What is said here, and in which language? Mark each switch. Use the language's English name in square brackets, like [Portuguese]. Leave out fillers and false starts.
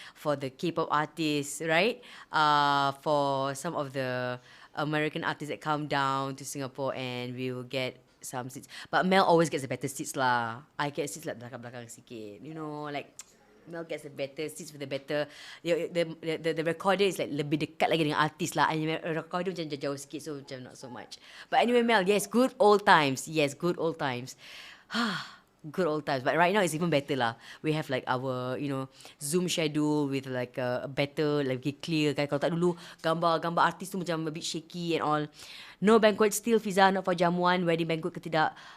[English] For the K-pop artists, right? For some of the American artists that come down to Singapore, and we will get some seats. But Mel always gets the better seats lah. I get seats like [Malay] belakang-belakang sikit. [English] Mel gets the better seats with the better. The recorder is like [Malay] lebih dekat lagi dengan artis lah. [English] And recorder [Malay] macam jauh sikit, [English] so macam not so much. But anyway, Mel, yes, good old times. Yes, good old times. Good old times. But right now it's even better lah. We have like our, Zoom schedule with like a better, lagi clear kan. [Malay] Kalau tak dulu, gambar artis tu macam [English] a bit shaky and all. No banquet still, Fiza, not for jamuan, wedding banquet [Malay] ke tidak.